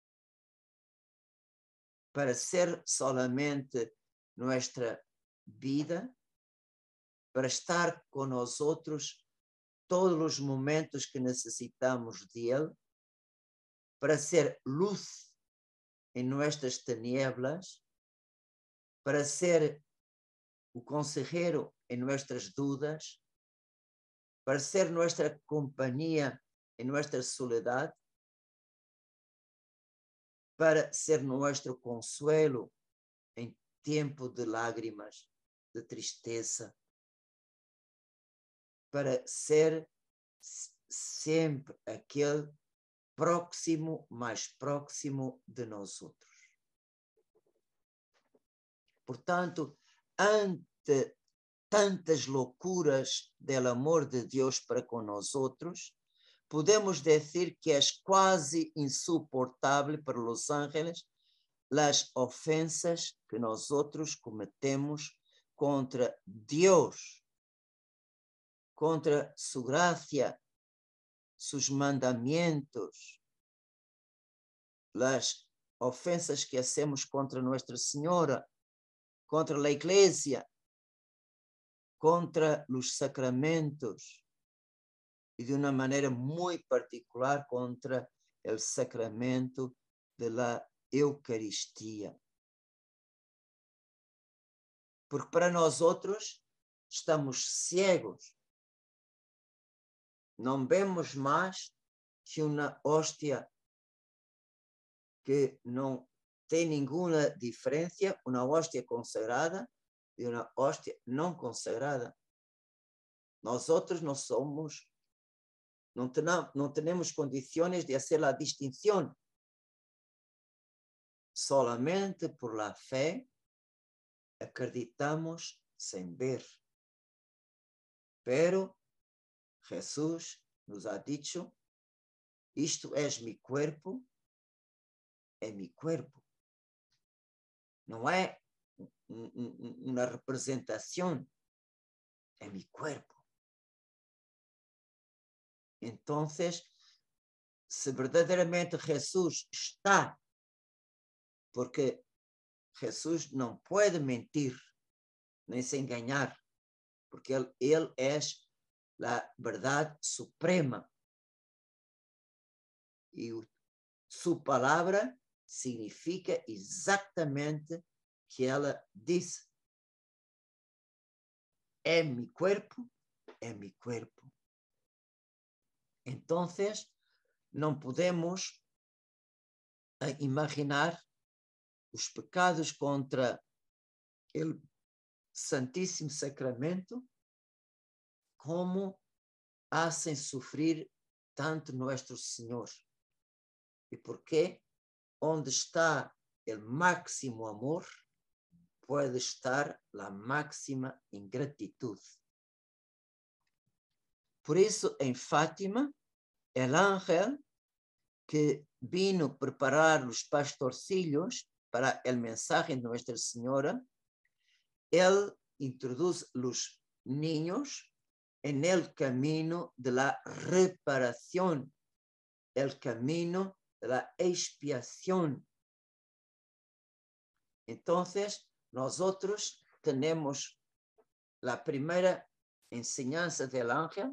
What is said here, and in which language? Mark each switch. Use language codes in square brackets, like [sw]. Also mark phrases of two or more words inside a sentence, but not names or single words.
[es] para ser solamente nuestra vida, para estar con nosotros todos los momentos que necesitamos de Él, para ser luz en nuestras tinieblas, para ser o consejero en nuestras dudas, para ser nuestra compañía en nuestra soledad, para ser nuestro consuelo en tiempo de lágrimas, de tristeza, para ser [pt] sempre aquele próximo, mais próximo de nós outros. Portanto, ante tantas loucuras do amor de Deus para com nós outros, podemos dizer que é quase insuportável para os ángeles as ofensas que nós outros cometemos contra Deus, contra sua graça, [es] sus mandamientos, las ofensas que hacemos contra Nuestra Señora, contra la Iglesia, contra los sacramentos y de una manera muy particular contra el sacramento de la Eucaristía. Porque para nosotros estamos ciegos. [pt] Não vemos mais que uma hóstia que não tem nenhuma diferença, uma hóstia consagrada e uma hóstia não consagrada. Nós outros não somos, não temos condições de fazer a distinção. [es] Solamente por la fé [pt] acreditamos sem ver. [es] Pero Jesús nos ha dicho, isto es mi cuerpo, é mi cuerpo. [pt] Não é uma representação, é [es] mi cuerpo. [pt] Então, se verdadeiramente Jesus está, porque Jesus não pode mentir, nem se enganar, porque ele é a verdade suprema. E sua palavra significa exatamente o que ela disse. [es] É mi cuerpo, é mi cuerpo. [pt] Então, não podemos imaginar os pecados contra o Santíssimo Sacramento como hacen sofrer tanto Nuestro Senhor. E porque onde está o máximo amor, pode estar a máxima ingratitud. Por isso, em Fátima, o ángel que vino preparar os pastorcillos para o mensagem de Nuestra Senhora, ele introduz os [es] niños en el camino de la reparación, el camino de la expiación. Entonces, nosotros tenemos la primera enseñanza del ángel.